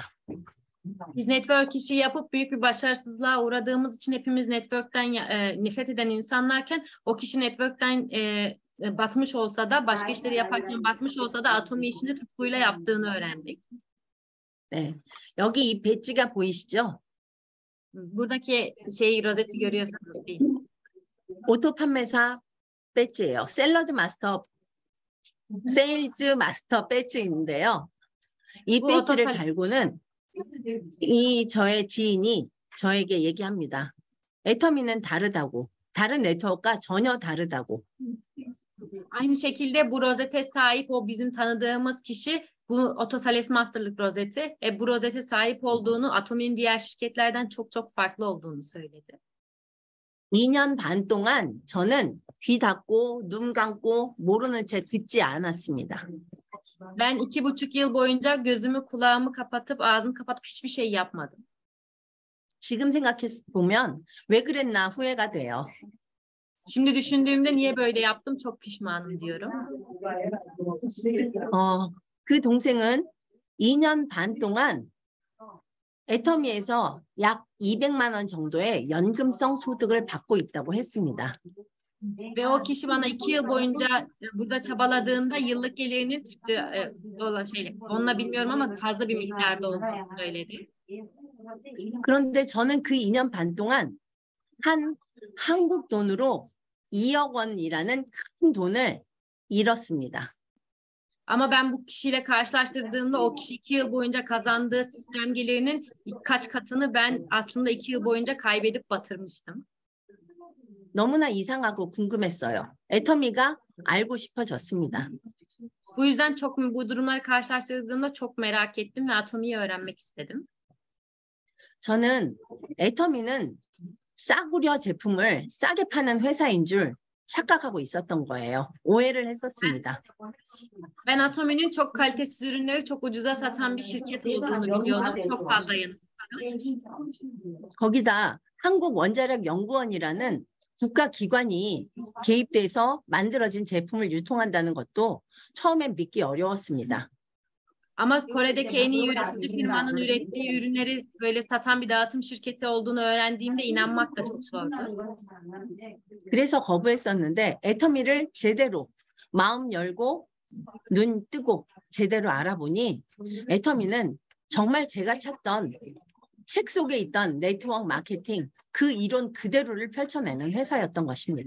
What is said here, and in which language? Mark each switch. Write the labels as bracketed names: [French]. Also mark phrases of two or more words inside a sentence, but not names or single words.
[Turkish] Biz network işi yapıp büyük bir başarısızlığa uğradığımız için hepimiz network'ten nefret eden insanlarken o kişi network'ten batmış olsa da başka işleri yaparken batmış olsa da Atomi işini tutkuyla yaptığını öğrendik. [Korean] 네, 여기 이 배지가 보이시죠? [Turkish] Buradaki rozeti görüyorsunuz değil mi? [Korean] 오토 판매사 배지예요. 세일즈 마스터 배지인데요. 이 배지를 달고는 저의 지인이 저에게 얘기합니다. 애터미는 다르다고. 다른 네트워크가 전혀 다르다고. [Turkish] Aynı şekilde bu rozete sahip o bizim tanıdığımız kişi bu Otosales Master'lık rozeti. Bu rozete sahip olduğunu Atomi'nin diğer şirketlerden çok çok farklı olduğunu söyledi. [Korean] 2년 반 동안 저는 귀 닫고 눈 감고 모르는 채 듣지 않았습니다. [Turkish] Ben 2,5 yıl boyunca gözümü kulağımı kapatıp ağzımı kapatıp hiçbir şey yapmadım. [Korean] 지금 생각해 보면 왜 그랬나 후회가 돼요. [Turkish] Şimdi düşündüğümde niye böyle yaptım çok pişmanım diyorum. [Korean] 그 동생은 2년 반 동안 애터미에서 약 200만 원 정도의 연금성 sodık을 받고 있다고 했습니다. [Turkish] Ve o kişi bana 2 yıl boyunca burada çabaladığında yıllık gelirinin onunla bilmiyorum ama fazla bir miktarda olduğunu söyledi. [Korean] 그런데 저는 그 2년 반 동안 한 한국 돈으로 2억 원이라는 큰 돈을 잃었습니다. [Turkish] Ama ben bu kişiyle karşılaştırdığımda o kişi 2 yıl boyunca kazandığı sistem gelirinin kaç katını ben aslında 2 yıl boyunca kaybedip batırmıştım. [Korean] 너무나 이상하고 궁금했어요. 애터미가 알고 싶어졌습니다. [Turkish] Bu yüzden bu durumları karşılaştırdığımda çok merak ettim ve Atomi'yi öğrenmek istedim. [Korean] 저는 애터미는 싸구려 제품을 싸게 파는 회사인 줄 착각하고 있었던 거예요. 오해를 했었습니다. [Turkish] Ben Atomi'nin çok kalitesiz ürünleri çok ucuza satan bir şirket olduğunu biliyordum. Çok fazla yanılmıştım. [Korean] 거기다 한국 원자력 연구원이라는 국가기관이 개입돼서 만들어진 제품을 유통한다는 것도 처음엔 믿기 어려웠습니다. [Turkish] Ama Kore'deki en iyi üretici firmanın ürettiği ürünleri böyle satan bir dağıtım şirketi olduğunu öğrendiğimde inanmak da çok zordu. [Korean] 그래서 거부했었는데 애터미를 제대로 마음 열고 눈 뜨고 제대로 알아보니 애터미는 정말 제가 찾던 책 속에 있던 네트워크 마케팅 그 이론 그대로를 펼쳐내는 회사였던 것입니다.